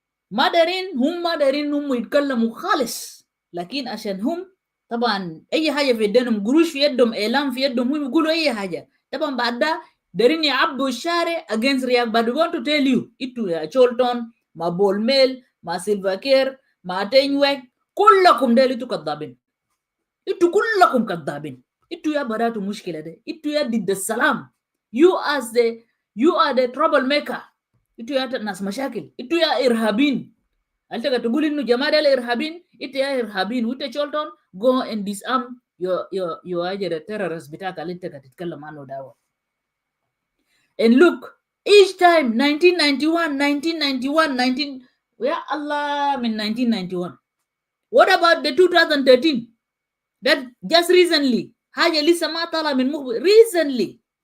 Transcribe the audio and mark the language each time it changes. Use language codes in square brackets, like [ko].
[ar] ما دارين هم يتكلموا خالص، لكن عشان هم طبعا اي حاجه في يدهم، قروش في يدهم، اعلام في يدهم، هم يقولوا اي حاجه. طبعا بعد ده دارين يعبوا الشارع against رياض. [en] but we want to tell you [ar] انتوا يا شولتون مع بول ميل مع سيلفا كير مع تينويك كلكم ده انتوا كذابين، انتوا كلكم كذابين. انتوا يا براتوا مشكله ده، انتوا يا ضد السلام. [en] you are the troublemaker. [ar] انتوا يا ناس مشاكل، انتوا يا ارهابيين. انت تقول انه جماعه الارهابيين، انت يا ارهابيين. وانت شولتون [en] go and disarm your terrorists [ar] بتاعك اللي انت تتكلم عنه ده. [en] and look each time 1991 [ar] يا الله من [en] 1991. what about the 2013 that just recently [ar] حاجه لسه ما طالعه من [en] recently.